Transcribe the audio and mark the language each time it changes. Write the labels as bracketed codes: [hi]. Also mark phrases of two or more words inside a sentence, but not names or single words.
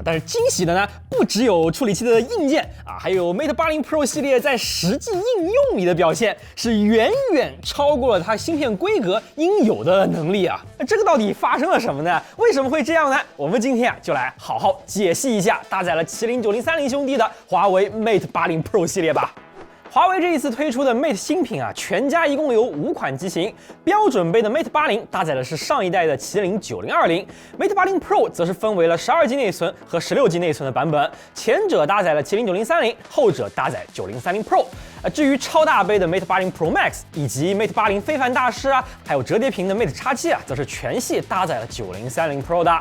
[zh] 但是驚喜的呢，不只有處理器的硬件啊，還有 Mate 80 Pro 系列在實際應用裡的表現，是遠遠超過了它芯片規格應有的能力啊。那這個到底發生了什麼呢？為什麼會這樣呢？我們今天就來好好解析一下搭載了麒麟9030兄弟的華為 Mate 80 Pro 系列吧。華為這一次推出的 Mate 新品啊，全家一共有5款機型。標準杯的 Mate 80 搭載的是上一代的麒麟9020 ，Mate 80 Pro 則是分為了12G 內存和16G 內存的版本，前者搭載了麒麟9030，後者搭載9030 Pro。至於超大杯的 Mate 80 Pro Max 以及 Mate 80非凡大師啊，還有折疊屏的 Mate X7啊，則是全系搭載了9030 Pro 的。